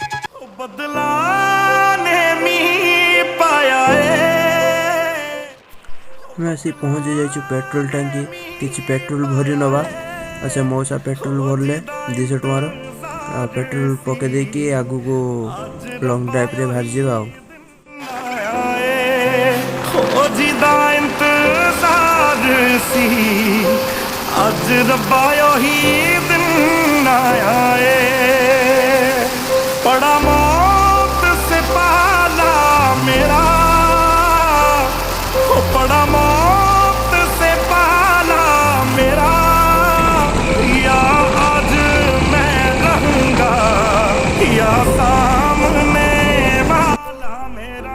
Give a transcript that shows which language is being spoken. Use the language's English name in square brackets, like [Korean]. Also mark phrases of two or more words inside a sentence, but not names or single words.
[Odia] ଆମେ ଆସି ପହଞ୍ଚି ଯାଇଛୁ ପେଟ୍ରୋଲ ଟାଙ୍କି। କିଛି ପେଟ୍ରୋଲ ଭରି ନେବା। ଆଉ ସେ ମଉସା ପେଟ୍ରୋଲ ଭରିଲେ 200 ଟଙ୍କାର। ଆଉ ପେଟ୍ରୋଲ ପକାଇ ଦେଇକି ଆଗକୁ [English] long drive [Odia] ବାହାରିଯିବା। ଆଉ [Punjabi] ਅੱਜ ਰੱਬਾ ਹੀ ਦਿਨ ਆਏ [Hindi] पड़ा मौत से पाला मेरा पड़ा मौत से पाला मेरा या आज मैं रहूंगा या सामने वाला मेरा।